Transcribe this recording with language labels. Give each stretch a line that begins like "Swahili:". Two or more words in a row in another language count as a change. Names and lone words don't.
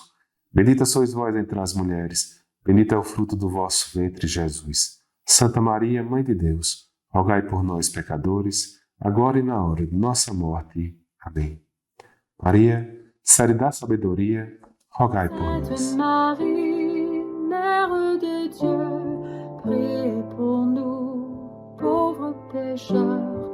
Portuguese: Bendita sois vós entre as mulheres, bendito é o fruto do vosso ventre, Jesus. Santa Maria, Mãe de Deus, rogai por nós, pecadores, agora e na hora de nossa morte. Amém. Maria, série da sabedoria, rogai por nós.
French: Marie, Mère de Dieu, priez pour nous, pauvres pécheurs,